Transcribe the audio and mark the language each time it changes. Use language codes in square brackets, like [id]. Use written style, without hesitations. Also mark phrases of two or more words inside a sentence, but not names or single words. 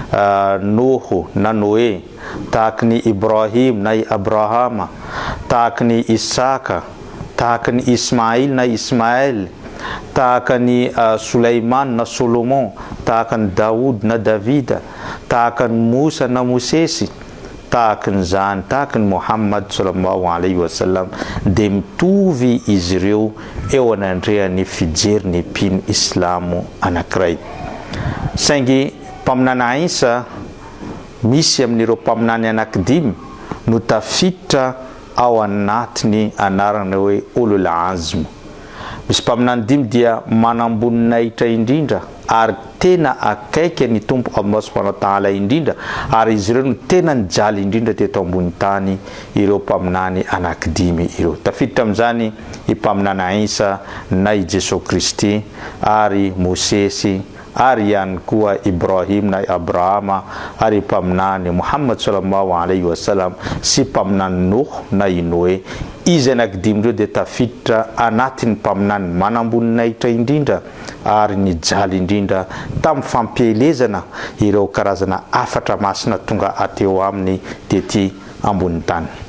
[mg] Noho na Noe, tahaka ny Ibrahim na Abrahama, tahaka ny Isaka, tahaka ny Ismail na Ismael, tahaka ny Sulaiman na Solomon, tahaka ny Daoud na Davida, tahaka ny Musa na Mosesy, tahaka ny zany, tahaka ny Muhammad [ar] sallallahu alaihi wasallam, [mg] de mitovy izy ireo eo anandrehan'ny fijeriny mpino Islamo anankiray. Saingy mpaminana Isa misy amin'ireo mpaminany anankidimy no tafiditra ao anatiny anarana hoe [ar] ulul azm. [mg] Misy mpaminany dimy dia manamboninahitra indrindra ary tena akaiky ny tompo Allah [ar] subhanahu wa ta'ala [mg] indrindra ary izy ireo no tena nijaly indrindra teto ambony tany ireo mpaminany anankidimy ireo. Tafiditra amin'izany i mpaminana Isa na i Jesu Kristi ary Mosesy ary ihany koa Ibrahim na Abrahama ary mpaminany Muhammad [ar] sallallahu alaihi wasallam [mg] sy mpaminany Nuh na Noe. Izy anankidimy ireo dia tafiditra anatin'ny mpaminany manamboninahitra indrindra ary nijaly indrindra tamin'ny fampielezana ireo karazana afatra masina tonga ateo aminy tety ambony tany.